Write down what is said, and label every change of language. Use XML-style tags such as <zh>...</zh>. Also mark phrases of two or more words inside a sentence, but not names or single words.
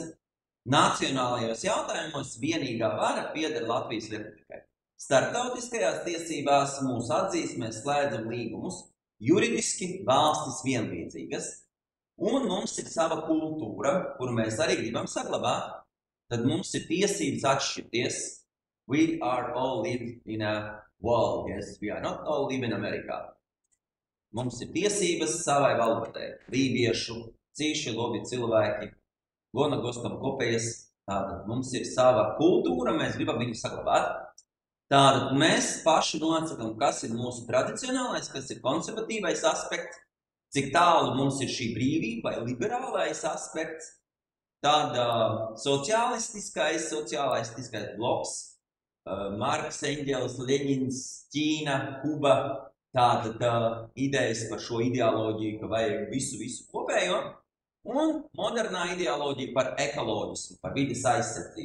<lv>Nacionālajos jautājumos vienīgā vara pieder Latvijas Republikai. Starptautiskajās tiesībās mūs atzīst, mēs slēdzam līgumus. Juridiski valstis vienlīdzīgas, un mums ir sava kultūra, kuru mēs arī gribam saglabāt. Tad mums ir tiesības atšķirties.</lv> <en>We are all live in a world, yes, we are not all live in Amerikā.</en> <lv>Mums ir tiesības savai valodai.</lv> <ltg>Lībiešu, cīši labi cilvēki, gona gostam kopējas.</ltg> <lv>Tātad mums ir sava kultūra, mēs gribam viņu saglabāt. Tātad mēs paši nosakām, kas ir mūsu tradicionālais, kas ir konservatīvais aspekts, cik tālu mums ir šī brīvība vai liberālais aspekts, tad sociālistiskais bloks, Marks, Engels, Leņins, Ķīna, Kuba, tātad idejas par šo ideoloģiju, ka vajag visu kopējo, un modernā ideoloģija par ekoloģismu, par vides aizsardzību.</lv>